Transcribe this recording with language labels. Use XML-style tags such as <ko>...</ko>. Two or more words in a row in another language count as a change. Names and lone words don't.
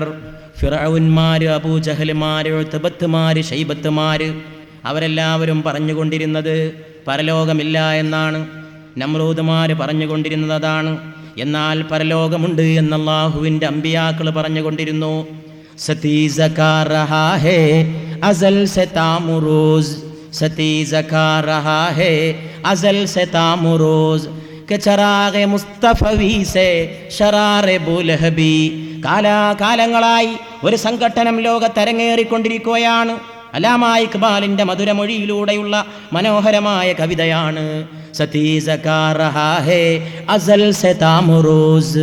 <ml>ഫിറഔന്മാർ, അബൂജഹൽമാർ, ഉത്ബത്തുമാർ, ശൈബത്തുമാർ അവരെല്ലാവരും പറഞ്ഞുകൊണ്ടിരുന്നത് പരലോകമില്ല എന്നാണ്. നമ്രൂദുമാർ പറഞ്ഞുകൊണ്ടിരുന്നത് അതാണ്. എന്നാൽ പരലോകമുണ്ട് എന്ന് അല്ലാഹുവിൻ്റെ അമ്പിയാക്കൾ പറഞ്ഞുകൊണ്ടിരുന്നു.</ml> <ur>ستیزہ کار رہا ہے ازل سے تا امروز، ستیزہ کار رہا ہے ازل سے تا امروز کہ چراغِ مصطفوی سے شرارِ بولہبی.</ur> <ml>കാലാകാലങ്ങളായി ഒരു സംഘട്ടനം ലോകത്തരങ്ങേറിക്കൊണ്ടിരിക്കുകയാണ്. അല്ലാമാ ഇഖ്ബാലിന്റെ മധുരമൊഴിയിലൂടെയുള്ള മനോഹരമായ കവിതയാണ്</ml> <ur>ستیزہ کار رہا ہے ازل سے تا امروز.</ur>